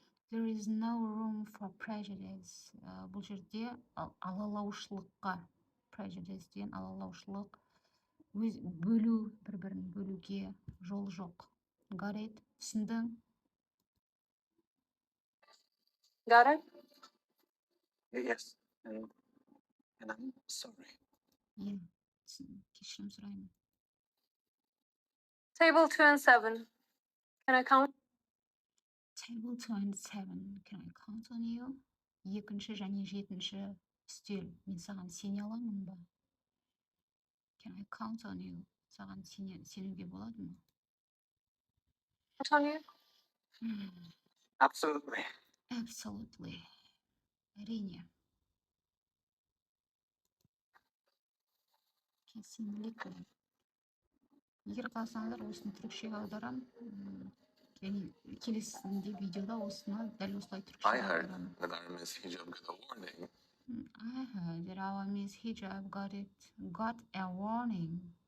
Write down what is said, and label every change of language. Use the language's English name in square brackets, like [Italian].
[English] There is no room for prejudice. [Kazakh] Бұл жерде алалаушылыққа, prejudice деген алалаушылық, бөлу, бір-бірін бөлуге жол жоқ. [English] Got it? [Kazakh] Түсіндің? [English] Got it? Yes, and I'm sorry. [Kazakh] Yeah, кешірім сұраймын. [English] Table 2 and 7. Can I count? Table 2 and 7. Can I count on you? [Kazakh] Екінші және жетінші үстел. Мен саған сене аламын ба? [English] Can I count on you? [Kazakh] Саған сенуге болады ма? [English] Count on you? Absolutely. Absolutely. [Kazakh] Әрине. [Turkish] Kesinlikle. [Kazakh] Егер қаласаңыздар, осыны түрікшеге аударамын. Және келесінде видеода осыны дәл осылай [English] I [Kazakh] түрікшеге [English] heard [Kazakh] аударамын. [English] that our Miss Hijab got a warning. I heard that our Miss Hijab got a warning.